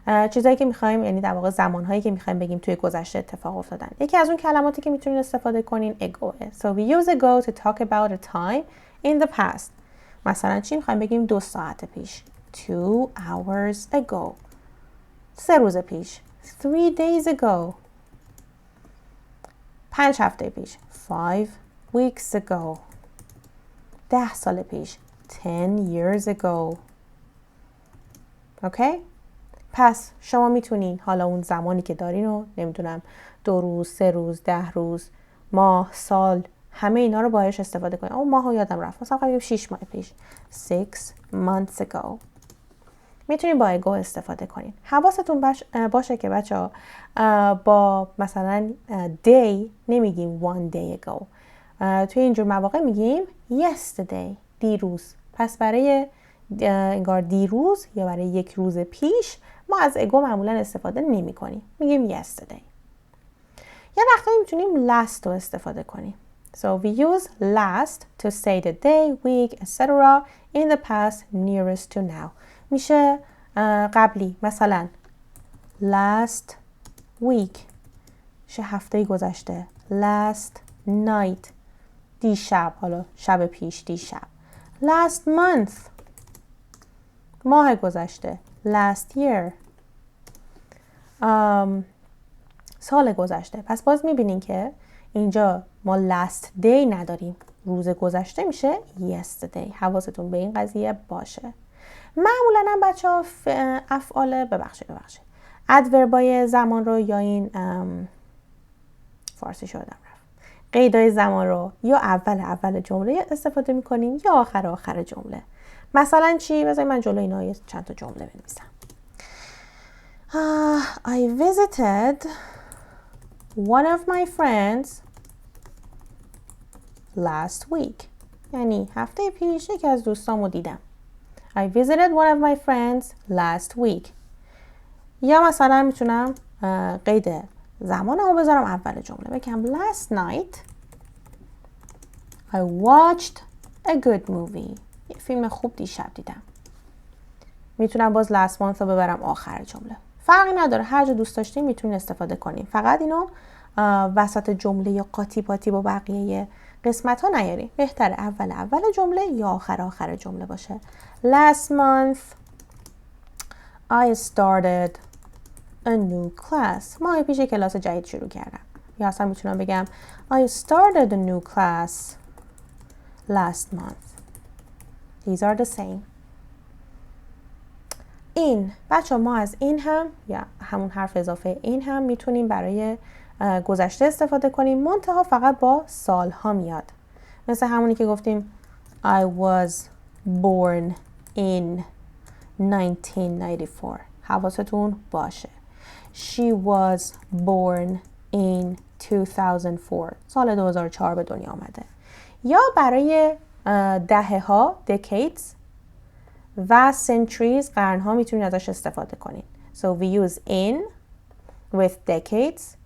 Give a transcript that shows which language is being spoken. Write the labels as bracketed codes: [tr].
[fa] چیزایی که میخوایم یعنی در واقع زمانهایی که میخوایم بگیم توی گذشته اتفاق افتادن. یکی از اون کلماتی که میتونین استفاده کنین agoه. [en] So we use ago to talk about a time in the past. [fa] مثلا چی میخوایم بگیم 2 ساعت پیش. [en] 2 hours ago. [fa] 3 روز پیش. [en] 3 days ago. [fa] 5 هفته پیش. [en] 5 weeks ago. [fa] 10 سال پیش. [en] 10 years ago. [fa] اوکی؟ پس شما میتونین حالا اون زمانی که دارین رو نمیدونم 2 روز، 3 روز، 10 روز، ماه، سال، همه اینا رو باهاش استفاده کنین. اون ماهو یادم رفت. مثلا بگیم 6 ماه پیش. [en] 6 months ago. [fa] میتونین با ago استفاده کنین. حواستون باشه که بچه‌ها با مثلا day نمیگیم [en] one day ago. [fa] توی اینجور مواقع میگیم yesterday، دیروز. پس برای انگار دیروز یا برای یک روز پیش ما از ago معمولا استفاده نمی کنیم. میگیم yesterday. یا وقتایی میتونیم last رو استفاده کنیم. [en] So we use last to say the day, week, etc. in the past nearest to now. [fa] میشه قبلی. مثلا last week میشه هفته گذشته. last night دیشب، حالا شب پیش، دیشب. last month ماه گذشته. last year سال گذشته. پس باز میبینین که اینجا ما last day نداریم. روز گذشته میشه yesterday. حواستون به این قضیه باشه. معمولا هم بچه ها افعال ببخشید ادوربای زمان رو یا این فارسی شدم رفت قیدای زمان رو یا اول جمله استفاده میکنیم یا آخر جمله. مثلا چی؟ بذارید من جلوی اینا چند تا جمله بنویسم. [en] I visited one of my friends last week. [fa] یعنی هفته پیش یکی از دوستامو دیدم. [en] I visited one of my friends last week. [fa] یا مثلا میتونم قید زمانمو بذارم اول جمله. [en] بگم last night I watched a good movie. [fa] یه فیلم خوب دیشب دیدم. میتونم باز last month رو ببرم آخر جمله. فرقی نداره، هر جا دوست داشتین میتونین استفاده کنین. فقط اینو وسط جمله یا قاطی پاتی با بقیه قسمت ها نیارین. بهتره اول جمله یا آخر جمله باشه. [en] Last month I started a new class. [fa] ماه پیش کلاس جدید شروع کردم. یا اصلا میتونم بگم [en] I started a new class last month. These are the same. [fa] این بچه ما از این هم یا همون حرف اضافه این هم میتونیم برای گذشته استفاده کنیم. منتها فقط با سالها میاد. مثل همونی که گفتیم [en] I was born in 1994. [fa] حواستون باشه. [en] She was born in 2004. [fa] سال 2004 به دنیا آمده. یا برای دهه ها decades و centuries قرنها میتونید ازش استفاده کنید. [en] So we use in with decades.